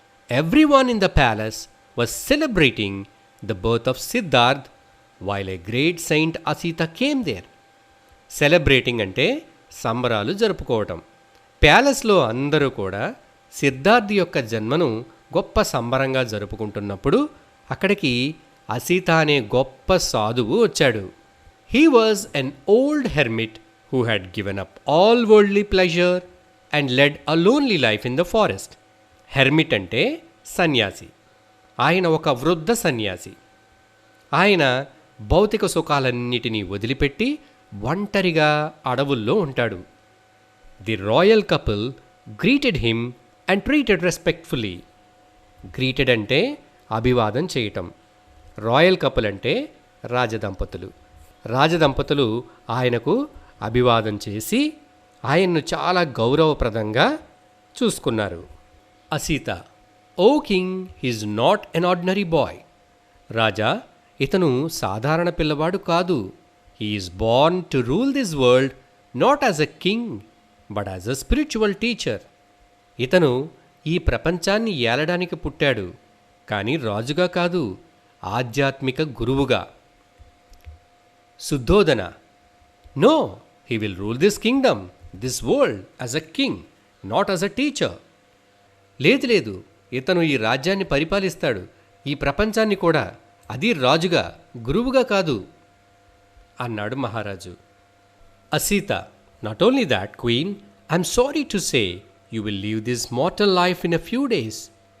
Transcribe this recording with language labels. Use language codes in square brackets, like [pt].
[en] Everyone in the palace was celebrating the birth of Siddharth while a great saint Asita came there. [te] Celebrating అంటే సంబరాలు జరుపుకోవటం. ప్యాలెస్లో అందరూ కూడా సిద్ధార్థ్ యొక్క జన్మను గొప్ప సంబరంగా జరుపుకుంటున్నప్పుడు అక్కడికి అసీత అనే గొప్ప సాధువు వచ్చాడు. [en] He was an old hermit who had given up all worldly pleasure and led a lonely life in the forest. [te] Hermit అంటే సన్యాసి. ఆయన ఒక వృద్ధ సన్యాసి. ఆయన భౌతిక సుఖాలన్నిటినీ వదిలిపెట్టి ఒంటరిగా అడవుల్లో ఉంటాడు. [en] The royal couple greeted him and treated respectfully. [te] Greeted అంటే అభివాదం చేయటం. రాయల్ కపుల్ అంటే రాజదంపతులు. రాజదంపతులు ఆయనకు అభివాదం చేసి ఆయన్ను చాలా గౌరవప్రదంగా చూసుకున్నారు. [en] Asita, O king, he's not an ordinary boy. [te] రాజా, ఇతను సాధారణ పిల్లవాడు కాదు. [en] He is born to rule this world not as a king but as a spiritual teacher. [te] ఇతను ఈ ప్రపంచాన్ని ఏలడానికి పుట్టాడు, కానీ రాజుగా కాదు, ఆధ్యాత్మిక గురువుగా. [en] Shuddhodana, no, he will rule this kingdom, this world as a king, not as a teacher. [te] లేదు, ఇతను ఈ రాజ్యాన్ని పరిపాలిస్తాడు, ఈ ప్రపంచాన్ని కూడా, అది రాజుగా, గురువుగా కాదు అన్నాడు మహారాజు. [en] Asita, not only that queen, I'm sorry to say you will leave this mortal life in a few days.